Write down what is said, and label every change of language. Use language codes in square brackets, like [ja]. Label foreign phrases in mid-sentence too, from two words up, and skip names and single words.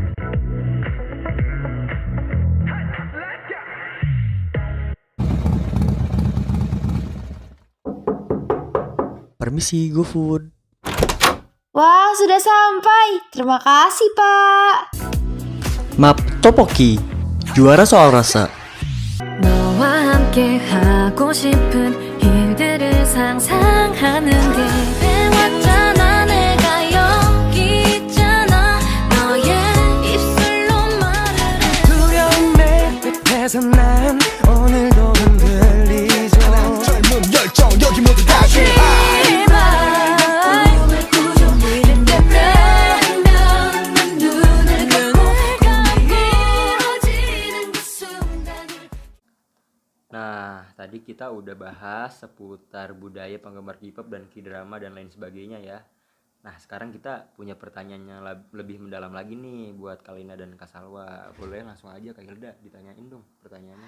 [id] Permisi, GoFood. Wah, sudah sampai. Terima kasih, Pak. Map topoki. Juara soal rasa. [ko] 너와 함께 하고 싶은 일들을 상상하는 게 배웠잖아 내가 여기 있잖아 너의 입술로 말을 해 두려움의 늪에서 난 오늘도 흔들리죠 젊은 열정 여기 모두 다 제발 꿈을 꾸죠 이른데 난 눈을 감고 이루어지는 그 순간이 [id] Nah, tadi kita udah bahas seputar budaya penggemar K-pop dan K-drama dan lain sebagainya ya. Nah, sekarang kita punya pertanyaan yang lebih mendalam lagi nih buat Kalina dan Kasalwa. Boleh langsung aja Kak Hilda ditanyain dong pertanyaannya.